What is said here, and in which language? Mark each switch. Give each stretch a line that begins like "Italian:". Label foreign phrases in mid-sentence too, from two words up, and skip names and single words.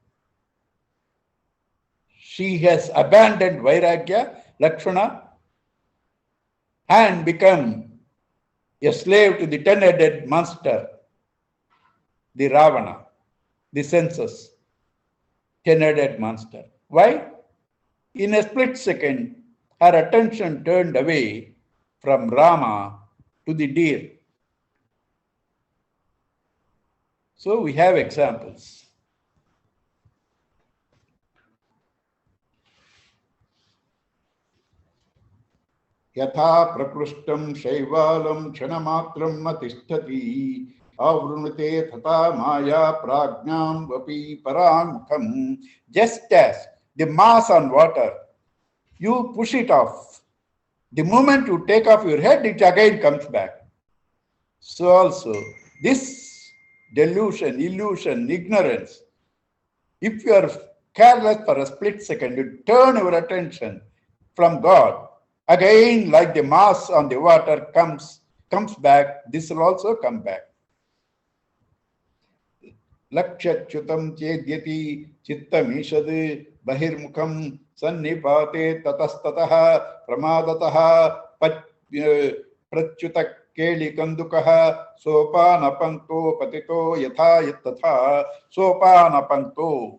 English: She has abandoned Vairagya, Lakshmana, and become a slave to the 10-headed monster, the Ravana, the senses, 10-headed monster. Why? In a split second, her attention turned away from Rama to the deer. So we have examples.
Sanskrit: Yatha prakrushtam shaivalam ksanamatram matisthati avrunute tata maya prajnam vapi parankham.
English: Just as the mass on water, you push it off. The moment you take off your head, it again comes back. So also, this delusion, illusion, ignorance, if you are careless for a split second, you turn your attention from God, again, like the mass on the water comes back, this will also come back.
Sanskrit: Lakshachyutam chedyati chittamishad bahirmukham sannipate tatastataha pramadataha prachuta keli kandukaha sopanapanto patito yatha yatatha sopanapanto.